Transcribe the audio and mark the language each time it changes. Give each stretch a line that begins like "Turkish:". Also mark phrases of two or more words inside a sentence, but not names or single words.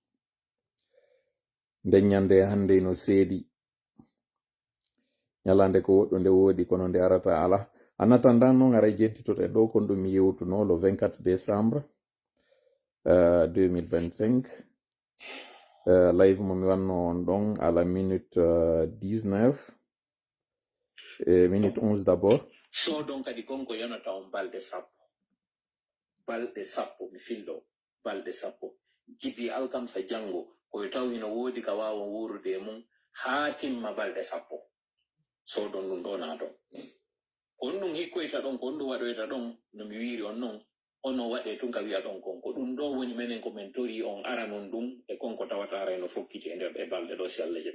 Fula: Nden nyande hande no seedi. Nyalande ko woɗɗo nde woodi kono nde arata ala.
French: En attendant
Fula: non ara jettitote ɗo kon ɗum yewtuno
French: le 24 décembre 2025.
Fula: Live mo mi wanno on ɗon
French: à la minute 19 et minute 11 d'abord.
Fula: So donc kadi konko yonata on balɗe sappo mi fillo balɗe sappo gibi alkamsa jango koye tawi no woodi ka wawa wurude mum haa timma balɗe sappo. So ɗon ɗum ɗo na ɗon on ɗum hikkoyta ɗon ko on ɗum waɗoyta ɗon no mi wiri on noon ono waɗe tun ka wiya ɗon konko ɗum ɗo woni menen ko min tori on ara non ɗum e konko tawata ara no fokkiti e nder e balɗe ɗo si Allah jaɓi.